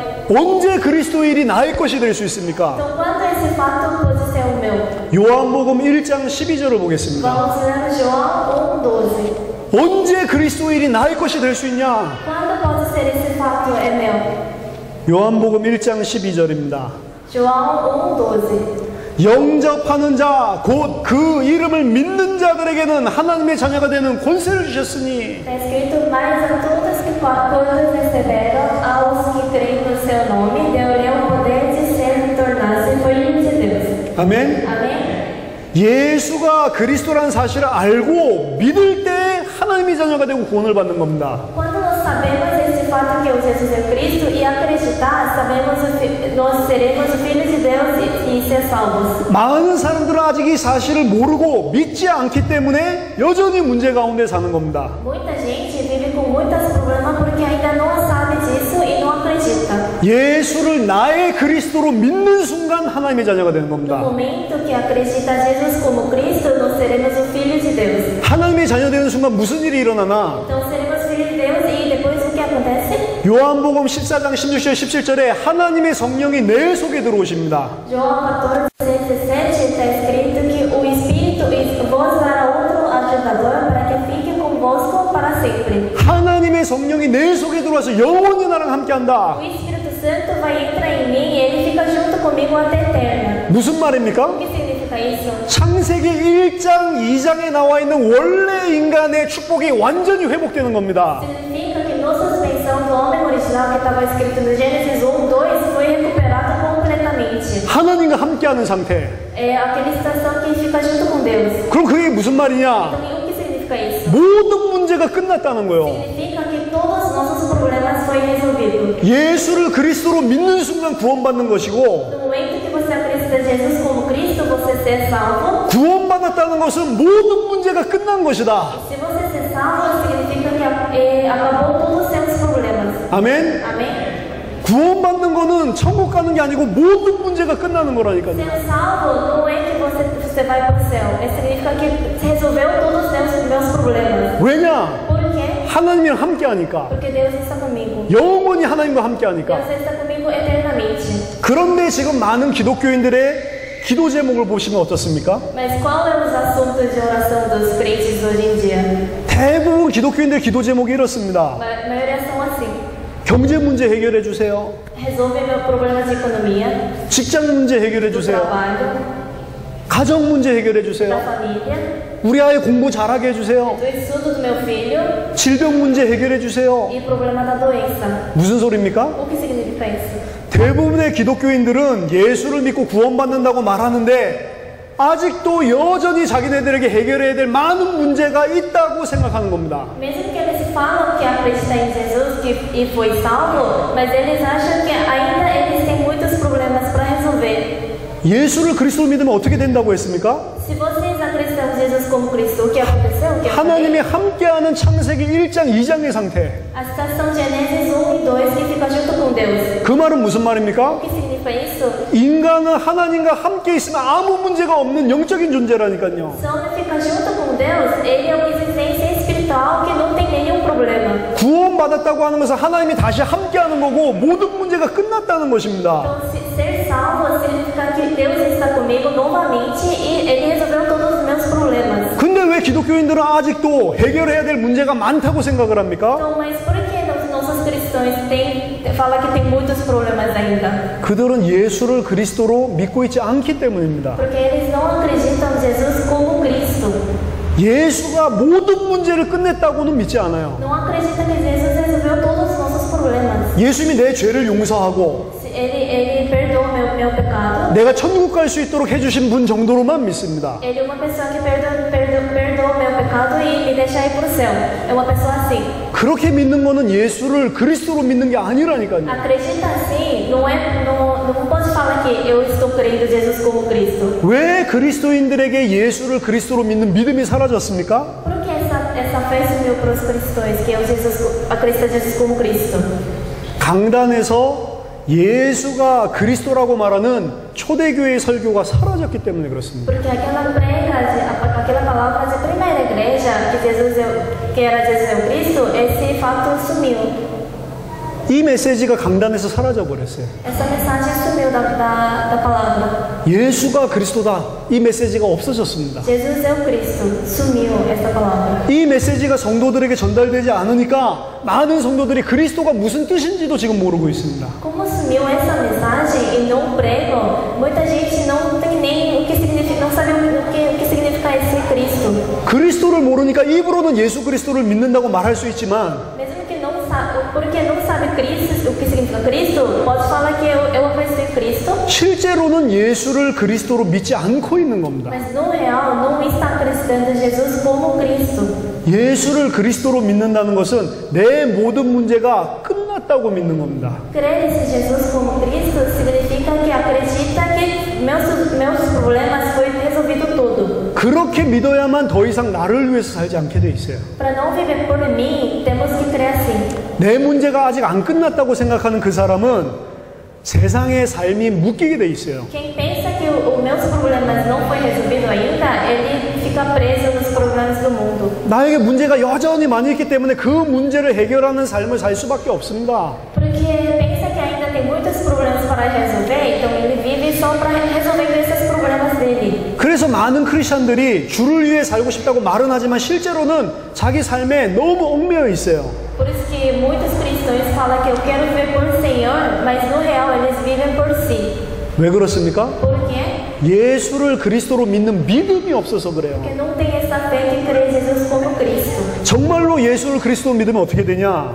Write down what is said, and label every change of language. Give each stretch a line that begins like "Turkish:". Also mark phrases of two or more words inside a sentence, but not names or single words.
Korean: 언제 그리스도의 일이 나의 것이 될 수 있습니까?
Portuguese: Então, quando esse fato pode ser o meu?
Korean: 요한복음 1장 12절을 보겠습니다.
Portuguese: Vamos ler João 1:12.
Korean: 언제 그리스도의 일이 나의 것이 될 수 있냐?
Portuguese: Quando pode ser esse fato é meu?
Korean: 요한복음 1장 12절입니다.
Portuguese: João 1:12.
Korean: 영접하는 자, 곧 그 이름을 믿는 자들에게는 하나님의 자녀가 되는 권세를 주셨으니.
Portuguese: Está escrito, mas a todos que todos receberam, aos que creem no seu nome, deu-lhe o poder de ser tornar-se filhos de Deus.
Korean: 아멘.
Portuguese: Amém?
Korean: 예수가 그리스도라는 사실을 알고 믿을 때 하나님의 자녀가 되고 구원을 받는 겁니다.
Portuguese: Quando nós sabemos esse fato que o Jesus é Cristo e acreditar, sabemos nós seremos filhos de Deus e ser salvos.
Korean: 많은 사람들은 아직 이 사실을 모르고 믿지 않기 때문에 여전히 문제 가운데 사는 겁니다.
Portuguese: Muita gente vive com muitos problemas porque ainda não sabe disso e não acredita.
Korean: 예수를 나의 그리스도로 믿는 순간 하나님의 자녀가 되는
Portuguese: No
Korean: 겁니다.
Portuguese: momento que acredita Jesus como Cristo, nós seremos o filho de Deus.
Korean: 하나님의 자녀 되는 순간 무슨 일이 일어나나?
Portuguese: Então seremos filhos de Deus e depois o que acontece?
Korean: 요한복음 14장 16절 17절에 하나님의 성령이 내 속에 들어오십니다.
Portuguese: João 14:17 está escrito que o Espírito vos dará outro ajudador para que fique convosco para sempre.
Korean: 하나님의 성령이 내 속에 들어와서 영원히 나랑 함께한다.
Portuguese: O Espírito Santo vai entrar em mim e ele fica junto comigo até eterna.
Korean: 무슨 말입니까?
Portuguese: O que significa isso?
Korean: 창세기 1장 2장에 나와 있는 원래 인간의 축복이 완전히 회복되는 겁니다.
Portuguese: Significa que nossa suspensão do homem original que estava escrito no Gênesis 1:2 foi recuperado completamente.
Korean: 하나님과 함께하는 상태.
Portuguese: É aquela situação que fica junto com Deus.
Korean: 그럼 그게 무슨 말이냐?
Portuguese: Então, o que significa isso?
Korean: 모든 문제가 끝났다는 거예요.
Portuguese: Significa que todos os nossos problemas foi resolvido.
Korean: 예수를 그리스도로 믿는 순간 구원받는 것이고,
Portuguese: No momento que você acredita Jesus como Cristo, você ser salvo.
Korean: 구원받았다는 것은 모든 문제가 끝난 것이다.
Portuguese: Se você ser salvo, significa que acabou todos os seus problemas.
Korean: 아멘.
Portuguese: Amém?
Korean: 구원받는 거는 천국 가는 게 아니고 모든 문제가 끝나는 거라니까요.
Portuguese: Ser salvo não é que você vai para o céu. Significa que resolveu todos os meus problemas.
Korean: 왜냐?
Portuguese: Por quê?
Korean: 하나님이랑 함께 하니까.
Portuguese: Porque Deus está comigo.
Korean: 영원히 하나님과 함께 하니까.
Portuguese: Deus está comigo eternamente.
Korean: 그런데 지금 많은 기독교인들의 기도 제목을 보시면 어떻습니까?
Portuguese: Mas qual é os assuntos de oração dos crentes hoje em dia?
Korean: 대부분 기독교인들 기도 제목이 이렇습니다.
Portuguese: A maioria são assim.
Korean: 경제 문제 해결해 주세요.
Portuguese: Resolve meu problema de economia,
Korean: 직장 문제 해결해
Portuguese: do
Korean: 주세요.
Portuguese: trabalho,
Korean: 가정 문제 해결해
Portuguese: da
Korean: 주세요.
Portuguese: família,
Korean: 우리 아이 공부 잘하게 해주세요.
Portuguese: do estudo do meu filho
Korean: 질병 문제 해결해 주세요.
Portuguese: e problema da doença.
Korean: 무슨 소리입니까?
Portuguese: O que significa isso?
Korean: 대부분의 기독교인들은 예수를 믿고 구원받는다고 말하는데 아직도 여전히 자기네들에게 해결해야 될 많은 문제가 있다고 생각하는 겁니다.
Portuguese: Mesmo que eles falam que acreditam em Jesus e foi salvo, mas eles acham que ainda eles têm muitos problemas para resolver.
Korean: 예수를 그리스도로 믿으면 어떻게 된다고 했습니까?
Portuguese: Se vocês acreditam em Jesus como Cristo, o que aconteceu? O que
Korean: 하나님이
Portuguese: aconteceu?
Korean: 함께하는 창세기 1장 2장의 상태.
Portuguese: A situação de Gênesis 1 e 2 que fica junto com Deus.
Korean: 그 말은 무슨 말입니까?
Portuguese: O que significa isso?
Korean: 인간은 하나님과 함께 있으면 아무 문제가 없는 영적인 존재라니까요.
Portuguese: Se o homem fica junto com Deus, ele é uma existência espiritual que não tem nenhum problema.
Korean: 구원받았다고 하는 것은 하나님이 다시 함께하는 거고 모든 문제가 끝났다는 것입니다.
Portuguese: Então, ser salvo significa que Deus está comigo novamente e ele resolveu todos os meus problemas.
Korean: 근데 왜 기독교인들은 아직도 해결해야 될 문제가 많다고 생각을 합니까?
Portuguese: Então, mas por que os nossos cristãos falam que tem muitos problemas ainda?
Korean: 그들은 예수를 그리스도로 믿고 있지 않기 때문입니다.
Portuguese: Porque eles não acreditam em Jesus como Cristo.
Korean: 예수가 모든 문제를 끝냈다고는 믿지 않아요.
Portuguese: Não acreditam que Jesus resolveu todos os nossos problemas.
Korean: 예수님이 내 죄를 용서하고
Portuguese: Ele perdoa meu pecado.
Korean: 내가 천국 갈 수 있도록 해주신 분 정도로만 믿습니다.
Portuguese: Ele é uma pessoa que perdoa meu pecado e me deixa ir para o céu. É uma pessoa assim.
Korean: 그렇게 믿는 거는 예수를 그리스도로 믿는 게 아니라니까요.
Portuguese: Acredita assim, não pode falar que eu estou crendo em Jesus como Cristo.
Korean: 왜 그리스도인들에게 예수를 그리스도로 믿는 믿음이 사라졌습니까?
Portuguese: Por que essa fé sumiu para os cristãos, que acreditam em Jesus como Cristo?
Korean: 강단에서 예수가 그리스도라고 말하는 초대교회의 설교가 사라졌기 때문에 그렇습니다.
Portuguese: Porque aquela palavra da primeira igreja, que era Jesus é o Cristo, esse fato sumiu.
Korean: 이 메시지가 강단에서 사라져 버렸어요.
Portuguese: Essa mensagem sumiu da palavra.
Korean: 예수가 그리스도다. 이 메시지가 없어졌습니다.
Portuguese: Jesus é o Cristo. Sumiu essa palavra.
Korean: 이 메시지가 성도들에게 전달되지 않으니까 많은 성도들이 그리스도가 무슨 뜻인지도 지금 모르고 있습니다.
Portuguese: Como sumiu essa mensagem e não pregam, muita gente não tem nem o que significa, não sabe o que significa esse Cristo.
Korean: 그리스도를 모르니까 입으로는 예수 그리스도를 믿는다고 말할 수 있지만
Portuguese: Mesmo que não sabe, porque não sabe Cristo, o que significa Cristo, pode falar que eu acredito em Cristo,
Korean: 실제로는 예수를 그리스도로 믿지 않고 있는 겁니다.
Portuguese: mas no real não está acreditando em Jesus como Cristo.
Korean: 예수를 그리스도로 믿는다는 것은 내 모든 문제가 끝났다고 믿는 겁니다.
Portuguese: Crer em Jesus como Cristo significa que acredita que meus problemas foi resolvido tudo.
Korean: 그렇게 믿어야만 더 이상 나를 위해서 살지 않게 돼 있어요.
Portuguese: Para não viver por mim, temos que crer assim.
Korean: 내 문제가 아직 안 끝났다고 생각하는 그 사람은 세상의 삶이 묶이게 돼 있어요.
Portuguese: Quem pensa que os meus problemas não foi resolvido ainda, ele fica preso nos problemas do mundo.
Korean: 나에게 문제가 여전히 많이 있기 때문에 그 문제를 해결하는 삶을 살 수밖에 없습니다.
Portuguese: Porque pensa que ainda tem muitos problemas para resolver, então ele vive só para resolver esses problemas dele.
Korean: 그래서 많은 크리스천들이 주를 위해 살고 싶다고 말은 하지만 실제로는 자기 삶에 너무 얽매여 있어요.
Portuguese: Por isso que muitos cristãos falam que eu quero viver por Senhor, mas no real eles vivem por si.
Korean: 왜 그렇습니까?
Portuguese: Por quê?
Korean: 예수를 그리스도로 믿는 믿음이 없어서 그래요.
Portuguese: Porque não tem essa fé que crê em Jesus como Cristo.
Korean: 정말로 예수를 그리스도로 믿으면 어떻게 되냐?